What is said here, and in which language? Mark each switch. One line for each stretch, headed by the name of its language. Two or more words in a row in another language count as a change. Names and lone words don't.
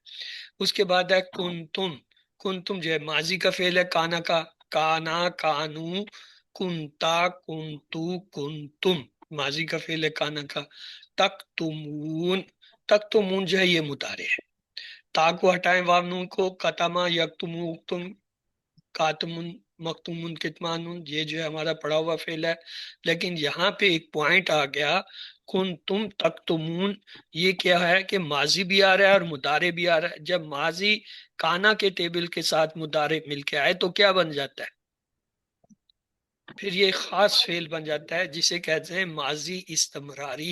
Urdu: اس کے بعد ہے کنتم، کنتم جو ہے ماضی کا فعل ہے کانا کا،
Arabic: کانا، کانو، کنتا، کنتو، کنتم،
Urdu: ماضی کا فعل ہے کانا کا۔
Arabic: تکتمون، تکتمون
Urdu: جو ہے یہ مضارع ہے۔ تا کو ہٹائیں، واو نون کو،
Arabic: کتما یکتمو اکتم، کاتمن مکتومن کتمانن،
Urdu: یہ جو ہے ہمارا پڑھا ہوا فعل ہے۔ لیکن یہاں پہ ایک پوائنٹ آ گیا،
Arabic: کن تم تکتمون،
Urdu: یہ کیا ہے کہ ماضی بھی آ رہا ہے اور مضارع بھی آ رہا ہے۔ جب ماضی کانا کے ٹیبل کے ساتھ مضارع مل کے آئے تو کیا بن جاتا ہے؟ پھر یہ خاص فعل بن جاتا ہے جسے کہتے ہیں ماضی استمراری۔